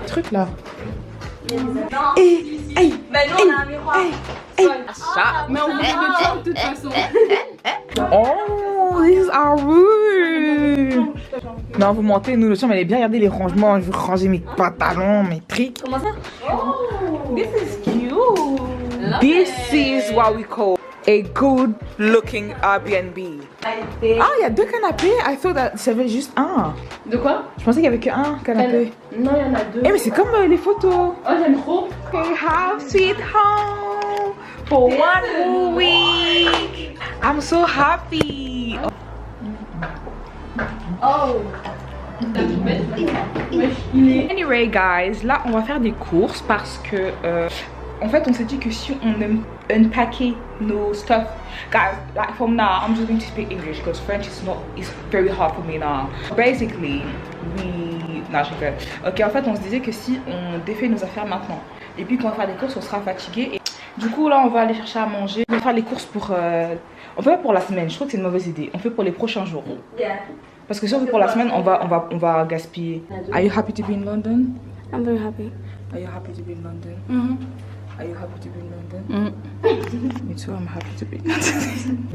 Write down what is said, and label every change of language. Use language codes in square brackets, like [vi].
[fr] Truc là. Hey, Mais non, on a un miroir. mais on vous de toute façon. Oh, [en] this is our room. [fr] Non, vous mentez, nous, le chambre, elle est bien. Regardez les rangements. Je vais ranger mes pantalons, mes trucs. Comment ça? [en] Oh, this is cute. This is what we call a good looking Airbnb. [fr] Ah, il y a 2 canapés. [en] I thought that [fr] il y avait juste un. De quoi? Je pensais qu'il y avait que un canapé. Non, il y en a 2. Eh, mais c'est comme les photos. Oh, j'aime trop. [en] Hey, house sweet home for 1 whole week. I'm so happy. Oh. Anyway, guys, [fr] là, on va faire des courses parce que, en fait, on s'est dit que si on unpackait nos [en] stuff, guys, like from now, I'm just going to speak English because French is very hard for me now. [fr] Basically, non, je rigole. Ok, en fait, on se disait que si on défait nos affaires maintenant, et puis quand on va faire des courses, on sera fatigué. Et du coup, là, on va aller chercher à manger. On va faire les courses pour, on fait pas pour la semaine. Je trouve que c'est une mauvaise idée. On fait pour les prochains jours. [en] Yeah. [fr] Parce que si on fait pour la semaine, on va gaspiller. [en] Are you happy to be in London? I'm very happy. Are you happy to be in London? Are you happy to be in London? Me too, I'm happy to be in London.